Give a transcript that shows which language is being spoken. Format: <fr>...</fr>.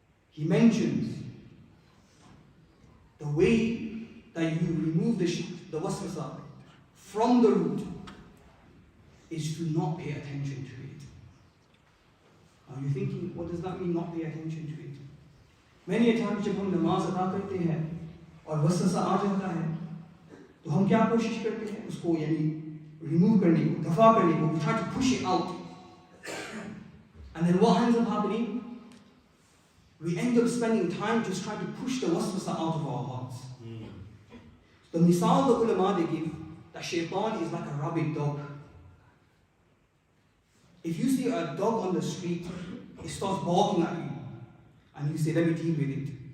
<en>He mentions the way that you remove the waswasa from the root is to not pay attention to it. Now you're thinking, what does that mean, not pay attention to it? Many a times</en> <hi>जब हम नमाज अदा करते हैं और वसवसा आ जाता है, तो हम क्या कोशिश करते हैं उसको यानी remove करने को, दफा करने को,</hi> <en>we try to push it out. And then what ends up happening? We end up spending time just trying to push the waswasa out of our hearts. The misal the ulama they give, that shaitan is like a rabid dog. If you see a dog on the street, it starts barking at you, and you say, let me deal with it.</en>